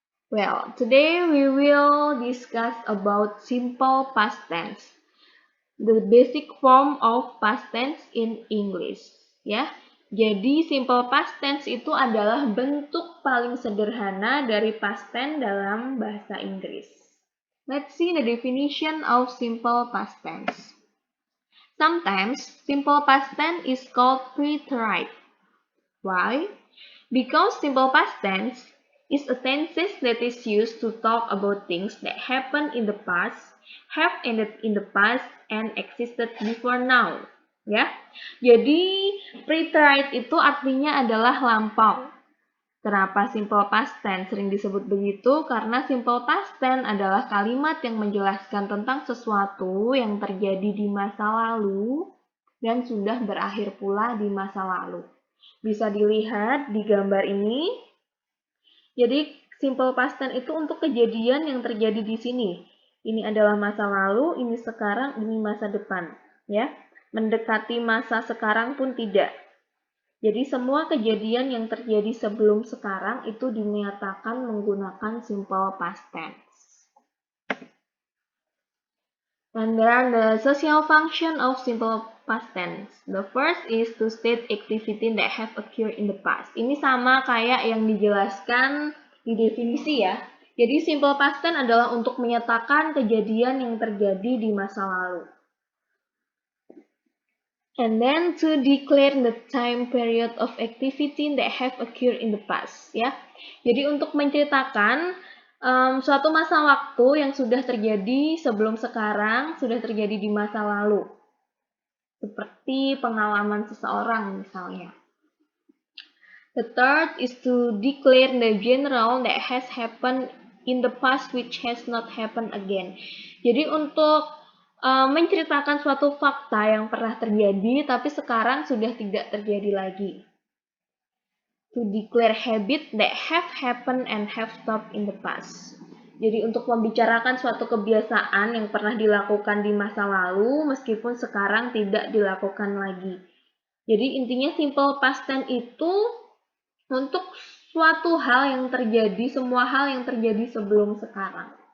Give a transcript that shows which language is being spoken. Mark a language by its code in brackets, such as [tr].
[en] Well, today we will discuss about simple past tense, the basic form of past tense in English. [id] Ya, jadi simple past tense itu adalah bentuk paling sederhana dari past tense dalam bahasa Inggris. [en] Let's see the definition of simple past tense. Sometimes, simple past tense is called preterite. Why? Because simple past tense is a tense that is used to talk about things that happened in the past, have ended in the past, and existed before now. [id] Ya, jadi preterite itu artinya adalah lampau. Kenapa simple past tense sering disebut begitu? Karena simple past tense adalah kalimat yang menjelaskan tentang sesuatu yang terjadi di masa lalu dan sudah berakhir pula di masa lalu. Bisa dilihat di gambar ini. Jadi simple past tense itu untuk kejadian yang terjadi di sini. Ini adalah masa lalu, ini sekarang, ini masa depan, ya. Mendekati masa sekarang pun tidak. Jadi semua kejadian yang terjadi sebelum sekarang itu dinyatakan menggunakan simple past tense. [en] And there are the social function of simple past tense. The first is to state activity that have occurred in the past. [id] Ini sama kayak yang dijelaskan di definisi ya. Jadi simple past tense adalah untuk menyatakan kejadian yang terjadi di masa lalu. [en] And then to declare the time period of activity that have occurred in the past, ya. [id] Jadi untuk menceritakan suatu masa waktu yang sudah terjadi sebelum sekarang, sudah terjadi di masa lalu. Seperti pengalaman seseorang misalnya. [en] The third is to declare the general that has happened in the past which has not happened again. [id] Jadi untuk menceritakan suatu fakta yang pernah terjadi tapi sekarang sudah tidak terjadi lagi. [en] To declare habit that have happened and have stopped in the past. [id] Jadi untuk membicarakan suatu kebiasaan yang pernah dilakukan di masa lalu meskipun sekarang tidak dilakukan lagi. Jadi intinya simple past tense itu untuk suatu hal yang terjadi, semua hal yang terjadi sebelum sekarang.